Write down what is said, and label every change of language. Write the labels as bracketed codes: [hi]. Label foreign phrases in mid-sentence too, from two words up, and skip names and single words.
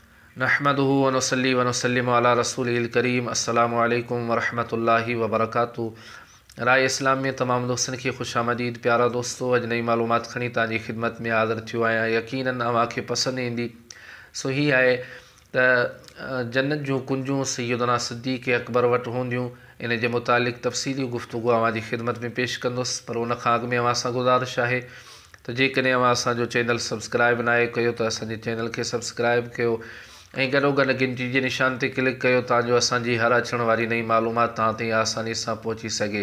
[ar] نحمده ونصلي ونسلم على رسوله الكريم. السلام عليكم ورحمة الله وبركاته. [sd] राय इस्लाम में तमाम दोस्तन की खुशामदीद। प्यारा दोस्तों, अज नई मालूमात खणी तव्हांजी खिदमत में हाज़िर थियो आहियां। यकीनन अव्हांखे पसंदि ईंदी। सो ही आहे त जन्नत जूं कुंजूं सैयदना सिद्दीक़ अकबर वटि हूंदियूं। इन जे मुतालिक़ तफ़सीली गुफ़्तगू अव्हांजी खिदमत में पेश कंदुसि, पर उन खां अॻु में अव्हां सां गुज़ारिश आहे त जेकॾहिं अव्हां असांजो चैनल सब्सक्राइब न आहे कयो त असांजे चैनल खे सब्सक्राइब कयो ऐं गॾोगॾु घंटी जे निशान ते क्लिक कयो ताजो असांजी हर अचण वारी नई मालूमात तव्हां ताईं आसानी सां पहुची सघे।